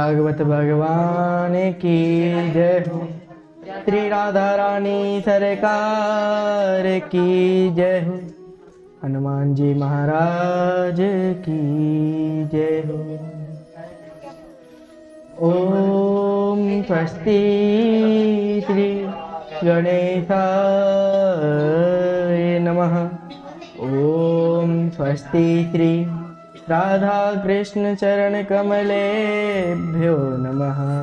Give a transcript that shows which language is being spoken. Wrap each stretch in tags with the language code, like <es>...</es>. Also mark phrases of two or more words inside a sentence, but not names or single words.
<hi>भागवत भगवान की जय हो। श्री राधा रानी सरकार की जय हो। हनुमान जी महाराज की जय हो।</hi> <sa>ओम स्वस्ति श्री गणेशाय नमः। ओम स्वस्ति श्री राधा कृष्ण चरण कमलेभ्यो नमः।</sa>